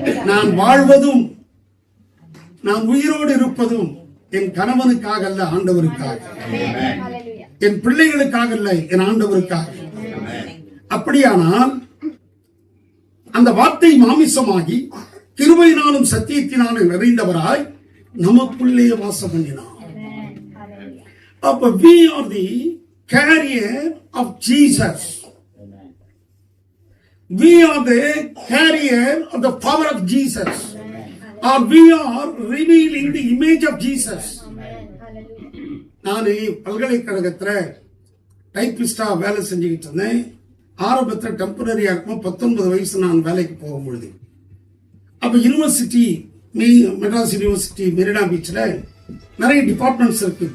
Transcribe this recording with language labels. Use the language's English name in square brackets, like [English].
[Tamil] நான் வாழ்வதும் நான் உயிரோடு இருப்பதும் என் கணவனுக்காக அல்ல, ஆண்டவருக்காக. என் பிள்ளைகளுக்காக அல்ல, என் ஆண்டவருக்காக. அப்படியானால் அந்த வார்த்தை மாமிசமாகி கிருபையினாலும் சத்தியத்தினாலும் நிறைந்தவராய் நமக்குள்ளே வாசம் பண்ணினார். [English] அப்ப we are the carrier of Jesus. We are the carrier of the power of Jesus. Or we are revealing the image of Jesus. [Tamil] நான் பல்கலைக்கழகத்துல டைப்பிஸ்டா வேலை செஞ்சுக்கிட்டு இருந்தேன். ஆரம்பத்தில் டெம்பரரியா இருக்கும். 19 வயசு நான் வேலைக்கு போகும்பொழுது, அப்ப யூனிவர்சிட்டி மெட்ராஸ் யூனிவர்சிட்டி மெரினா பீச்ல நிறைய டிபார்ட்மெண்ட்ஸ் இருக்கு.